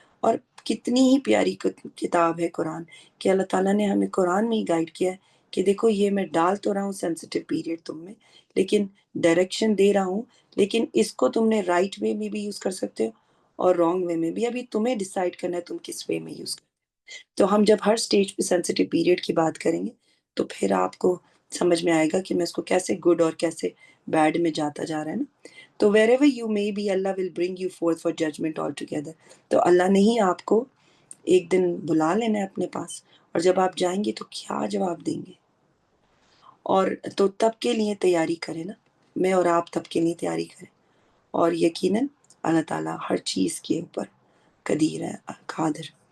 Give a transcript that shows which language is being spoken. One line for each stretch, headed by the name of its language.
Urdu: اور کتنی ہی پیاری کتاب ہے قرآن کہ اللہ تعالیٰ نے ہمیں قرآن میں ہی گائیڈ کیا ہے کہ دیکھو یہ میں ڈال تو رہا ہوں سینسٹیو پیریڈ تم میں، لیکن ڈائریکشن دے رہا ہوں، لیکن اس کو تم نے رائٹ وے میں بھی یوز کر سکتے ہو اور رانگ وے میں بھی. ابھی تمہیں ڈیسائیڈ کرنا ہے تم کس وے میں یوز کرو. تو ہم جب ہر سٹیج پہ سینسٹیو پیریڈ کی بات کریں گے تو پھر آپ کو سمجھ میں آئے گا کہ میں اس کو کیسے گڈ اور کیسے بیڈ میں جاتا جا رہا ہے نا.
English: تو wherever you may be, Allah will bring you forth for judgment altogether.
Urdu: تو اللہ نے ہی آپ کو ایک دن بلا لینا ہے اپنے پاس، اور جب آپ جائیں گے تو کیا جواب دیں گے؟ اور تو تب کے لیے تیاری کریں نا، میں اور آپ تب کے لیے تیاری کریں، اور یقیناً اللہ تعالیٰ ہر چیز کے اوپر قدیر ہے، قادر۔